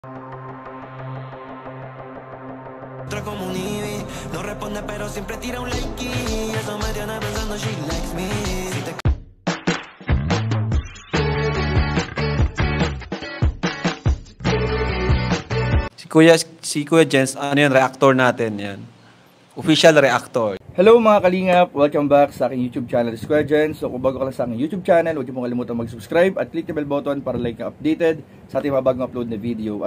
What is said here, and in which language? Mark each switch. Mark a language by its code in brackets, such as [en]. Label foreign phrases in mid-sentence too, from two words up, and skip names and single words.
[es] Como un Eevee, no responde pero siempre tira un like y eso me tiene pensando [en] she likes me. [tl] Si Kuya Jens, ano yun, reactor natin yan. [en] Official reactor. [tl] Hello mga kalingap! [en] Welcome back [tl] sa aking [en] YouTube channel, [tl] Square Gen. So kung bago ka lang sa aking [en] YouTube channel, [tl] huwag niyo pong kalimutan mag-subscribe at [en] click the bell button [tl] para like na updated sa ating mga bagong upload na video.